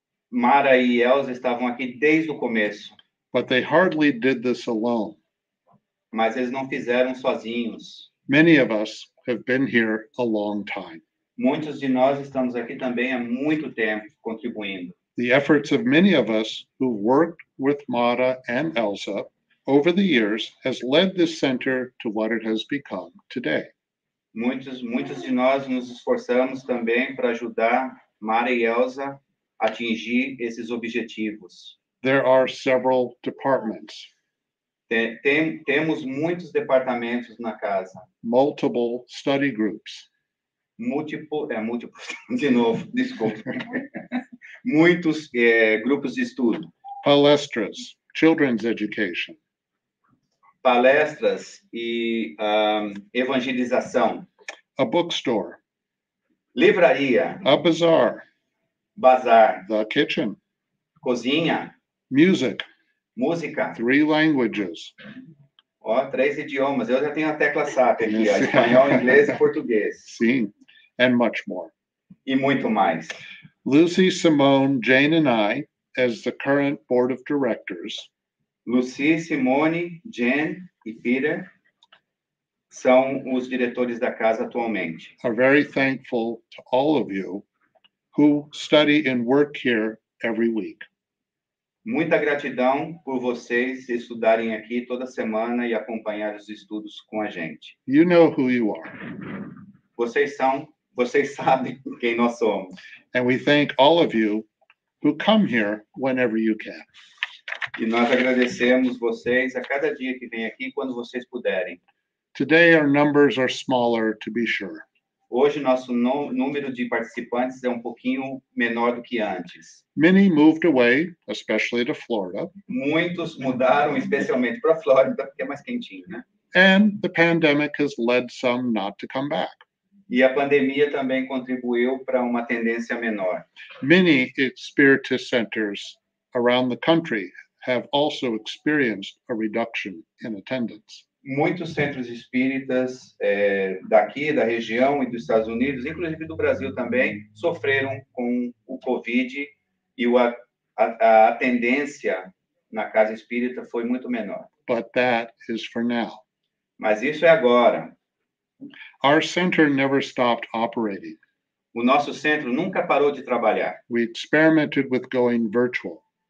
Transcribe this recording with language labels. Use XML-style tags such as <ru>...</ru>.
<pt>Mara e Elsa estavam aqui desde o começo.</pt> <en>But they hardly did this alone.</en> <pt>Mas eles não fizeram sozinhos.</pt> <en>Many of us have been here a long time.</en> <pt>Muitos de nós estamos aqui também há muito tempo contribuindo.</pt> <en>The efforts of many of us who worked with Mara and Elsa over the years has led this center to what it has become today.</en> <pt>Muitos de nós nos esforçamos também para ajudar Mara e Elsa a atingir esses objetivos.</pt> <en>There are several departments.</en> <pt>Temos muitos departamentos na casa.</pt> <en>Multiple study groups.</en> <pt>Múltiplos, de novo, desculpa. Muitos grupos de estudo. Palestras,</pt> <en>children's education.</en> <pt>Palestras e evangelização.</pt> <en>A bookstore.</en> <pt>Livraria.</pt> <en>A bazaar.</en> <pt>Bazar.</pt> <en>The kitchen.</en> <pt>Cozinha.</pt> <en>Music.</en> <pt>Música.</pt> <en>3 languages.</en> <pt>3 idiomas. Eu já tenho a tecla SAP aqui, espanhol, inglês e português. Sim.</pt> <en>And much more.</en> <pt>E muito mais.</pt> <en>Lucy, Simone, Jane, and I, as the current board of directors,</en> <pt>Lucy, Simone, Jane e Peter são os diretores da casa atualmente.</pt> <en>are very thankful to all of you who study and work here every week.</en> <pt>Muita gratidão por vocês estudarem aqui toda semana e acompanhar os estudos com a gente.</pt> <en>You know who you are,</en> <pt>Vocês sabem quem nós somos.</pt> <en>and we thank all of you who come here whenever you can.</en> <pt>E nós agradecemos vocês a cada dia que vem aqui, quando vocês puderem.</pt> <en>Today, our numbers are smaller, to be sure.</en> <pt>Hoje, nosso número de participantes é um pouquinho menor do que antes.</pt> <en>Many moved away, especially to Florida,</en> <pt>Muitos mudaram, especialmente para a Flórida, porque é mais quentinho, né?</pt> <en>and the pandemic has led some not to come back.</en> <pt>E a pandemia também contribuiu para uma tendência menor.</pt> <en>Many Spiritist centers around the country have also experienced a reduction in attendance.</en> <pt>Muitos centros espíritas daqui, da região e dos Estados Unidos, inclusive do Brasil também, sofreram com o Covid e a tendência na casa espírita foi muito menor.</pt> <en>But that is for now.</en> <pt>Mas isso é agora.</pt> <en>Our center never stopped operating.</en> <pt>O nosso centro nunca parou de trabalhar.</pt> <en>We experimented with going virtual.</en>